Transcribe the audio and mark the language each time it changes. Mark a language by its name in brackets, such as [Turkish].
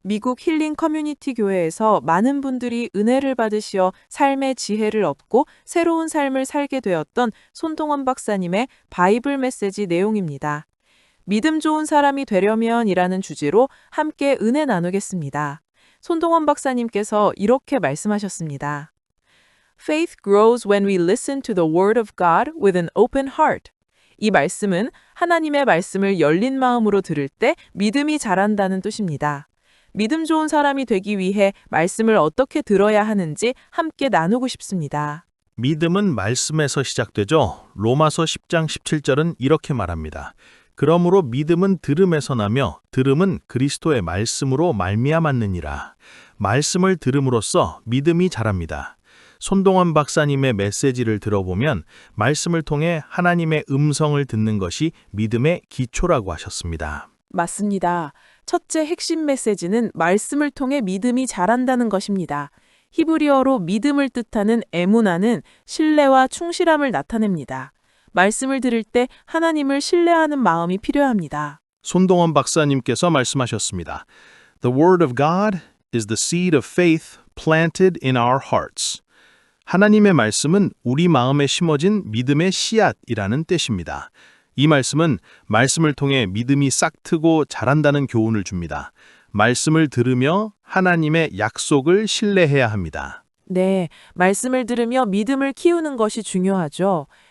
[Korean] 미국 힐링 커뮤니티 교회에서 많은 분들이 은혜를 받으시어 삶의 지혜를 얻고 새로운 삶을 살게 되었던 손동원 박사님의 바이블 메시지 내용입니다. 믿음 좋은 사람이 되려면 이라는 주제로 함께 은혜 나누겠습니다. 손동원 박사님께서 이렇게 말씀하셨습니다. [English] Faith grows when we listen to the word of God with an open heart. [Korean] 이 말씀은 하나님의 말씀을 열린 마음으로 들을 때 믿음이 자란다는 뜻입니다. 믿음 좋은 사람이 되기 위해 말씀을 어떻게 들어야 하는지 함께 나누고 싶습니다. 믿음은 말씀에서 시작되죠. 로마서 10장 17절은 이렇게 말합니다. 그러므로 믿음은 들음에서 나며 들음은 그리스도의 말씀으로 말미암았느니라. 말씀을 들음으로써 믿음이 자랍니다. 손동원 박사님의 메시지를 들어보면 말씀을 통해 하나님의 음성을 듣는 것이 믿음의 기초라고 하셨습니다. 맞습니다. 첫째 핵심 메시지는 말씀을 통해 믿음이 자란다는 것입니다. 히브리어로 믿음을 뜻하는 에무나는 신뢰와 충실함을 나타냅니다. 말씀을 들을 때 하나님을 신뢰하는 마음이 필요합니다. 손동원 박사님께서 말씀하셨습니다. [English] The word of God is the seed of faith planted in our hearts. [Korean] 하나님의 말씀은 우리 마음에 심어진 믿음의 씨앗이라는 뜻입니다. 이 말씀은 말씀을 통해 믿음이 싹트고 자란다는 교훈을 줍니다. 말씀을 들으며 하나님의 약속을 신뢰해야 합니다. 네, 말씀을 들으며 믿음을 키우는 것이 중요하죠.